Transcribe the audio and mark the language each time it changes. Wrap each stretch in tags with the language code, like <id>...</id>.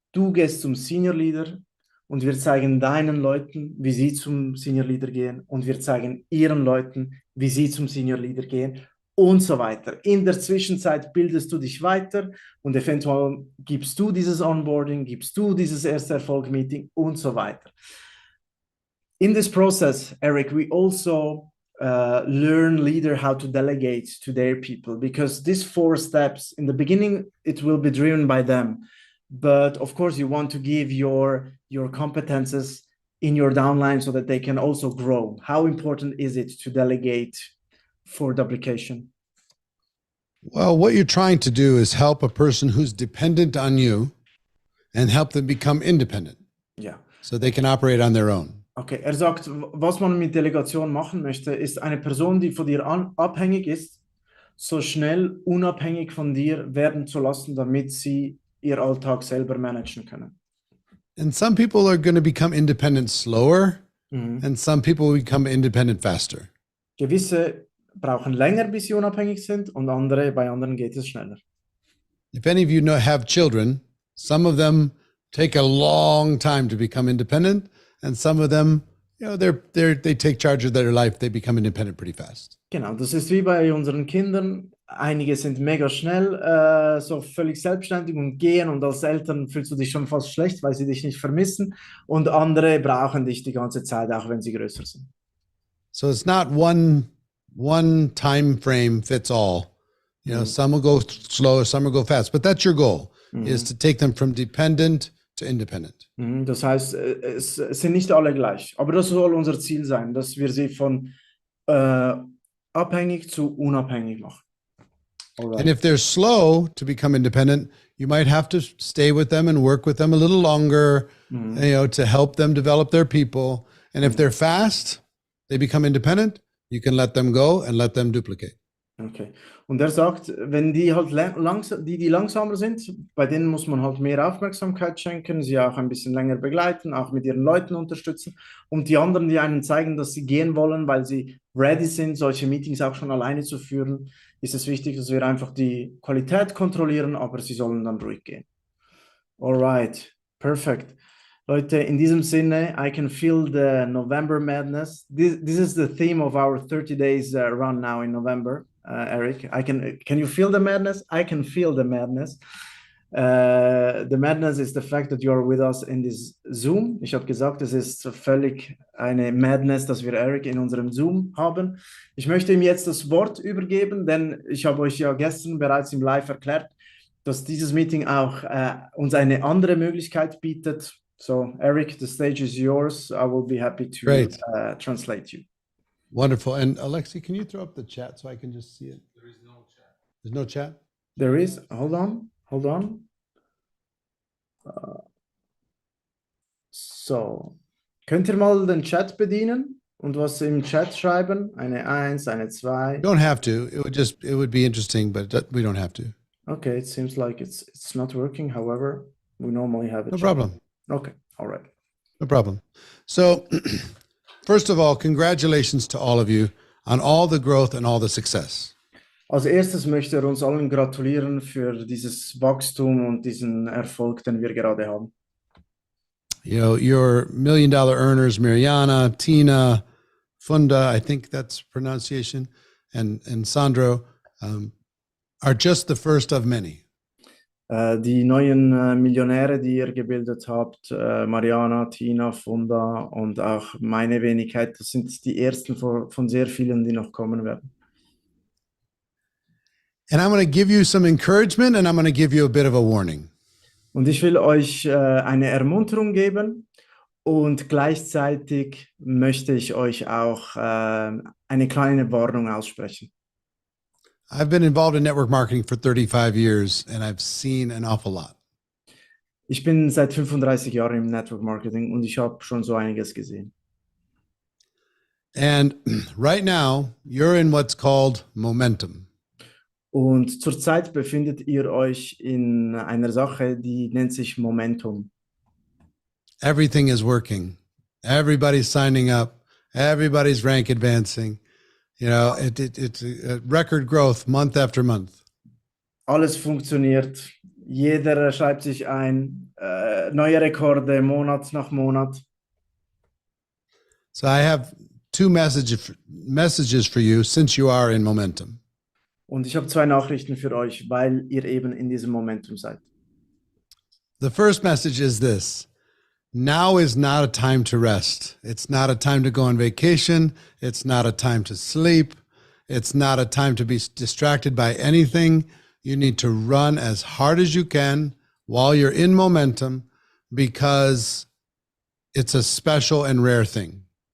<de>Du gehst zum Senior Leader und wir zeigen deinen Leuten, wie sie zum Senior Leader gehen und wir zeigen ihren Leuten, wie sie zum Senior Leader gehen und so weiter. In der Zwischenzeit bildest du dich weiter und eventuell gibst du dieses Onboarding, gibst du dieses erste Erfolg-Meeting und so weiter.</de> <en>In this process, Eric, we also learn leader how to delegate to their people, because these 4 steps in the beginning, it will be driven by them. But of course, you want to give your competences in your downline so that they can also grow. How important is it to delegate for duplication? Well, what you're trying to do is help a person who's dependent on you and help them become independent.</en> <de>Ja.</de> <en>So they can operate on their own.</en> <de>Okay, sagt, was man mit Delegation machen möchte, ist eine Person, die von dir abhängig ist, so schnell unabhängig von dir werden zu lassen, damit sie ihr Alltag selber managen können.</de> <en>And some people are going to become independent slower, and some people will become independent faster.</en> <de>Gewisse brauchen länger, bis sie unabhängig sind, und bei anderen geht es schneller.</de> <en>If any of you have children, some of them take a long time to become independent, and some of them, they take charge of their life. They become independent pretty fast.</en> <de>Genau, das ist wie bei unseren Kindern. Einige sind mega schnell, so völlig selbstständig und gehen, und als Eltern fühlst du dich schon fast schlecht, weil sie dich nicht vermissen, und andere brauchen dich die ganze Zeit, auch wenn sie größer sind.</de> <en>So it's not one time frame fits all. Some will go slow, some will go fast, but that's your goal, is to take them from dependent to independent.</en> <de>Das heißt, es sind nicht alle gleich, aber das soll unser Ziel sein, dass wir sie von abhängig zu unabhängig machen.</de> <en>Right. And if they're slow to become independent, you might have to stay with them and work with them a little longer, to help them develop their people. And if they're fast, they become independent, you can let them go and let them duplicate. Okay.</en> <de>Und er sagt, wenn die halt die langsamer sind, bei denen muss man halt mehr Aufmerksamkeit schenken, sie auch ein bisschen länger begleiten, auch mit ihren Leuten unterstützen. Und die anderen, die einen zeigen, dass sie gehen wollen, weil sie ready sind, solche Meetings auch schon alleine zu führen, ist es wichtig, dass wir einfach die Qualität kontrollieren, aber sie sollen dann ruhig gehen.</de> <en>Alright, perfect.</en> <de>Leute, in diesem Sinne,</de> <en>I can feel the November madness. This is the theme of our 30 days run now in November. Eric, can you feel the madness? I can feel the madness. The madness is the fact that you are with us in this Zoom.</en> <de>Ich habe gesagt, es ist völlig eine Madness, dass wir Eric in unserem Zoom haben. Ich möchte ihm jetzt das Wort übergeben, denn ich habe euch ja gestern bereits im Live erklärt, dass dieses Meeting auch uns eine andere Möglichkeit bietet.</de> <en>So, Eric, the stage is yours. I will be happy to translate you. Wonderful. And Alexi, can you throw up the chat so I can just see it? There is no chat. There's no chat? There is. Hold on.</en> <de>So, könnt ihr mal den Chat bedienen und was im Chat schreiben? Eine 1, eine 2.</de> <en>You don't have to. It would be interesting, but we don't have to. Okay, it seems like it's not working. However, we normally have it. No problem. Okay, all right. No problem. So, first of all, congratulations to all of you on all the growth and all the success.</en> <de>Als erstes möchte er uns allen gratulieren für dieses Wachstum und diesen Erfolg, den wir gerade haben.</de> <en>Your $1 million earners, Mariana, Tina, Funda, I think that's pronunciation, and Sandro, are just the first of many.</en> <de>Die neuen Millionäre, die ihr gebildet habt, Mariana, Tina, Funda und auch meine Wenigkeit, das sind die ersten von sehr vielen, die noch kommen werden.</de> <en>And I'm going to give you some encouragement, and I'm going to give you a bit of a warning.</en> <de>Und ich will euch eine Ermunterung geben, und gleichzeitig möchte ich euch auch eine kleine Warnung aussprechen.</de> <en>I've been involved in network marketing for 35 years, and I've seen an awful lot.</en> <de>Ich bin seit 35 Jahren im Network Marketing und ich habe schon so einiges gesehen.</de> <en>And right now, you're in what's called momentum.</en> <de>Und zurzeit befindet ihr euch in einer Sache, die nennt sich Momentum.</de> <en>Everything is working. Everybody's signing up. Everybody's rank advancing. You know, it's a record growth month after month.</en> <de>Alles funktioniert. Jeder schreibt sich ein. Neue Rekorde, Monat nach Monat.</de> <en>So I have two messages for you since you are in momentum.</en> <de>Und ich habe zwei Nachrichten für euch, weil ihr eben in diesem Momentum seid.</de> <en>The first message is this. Now is not a time to rest. It's not a time to go on vacation. It's not a time to sleep. It's not a time to be distracted by anything. You need to run as hard as you can while you're in momentum because it's a special and rare thing.</en>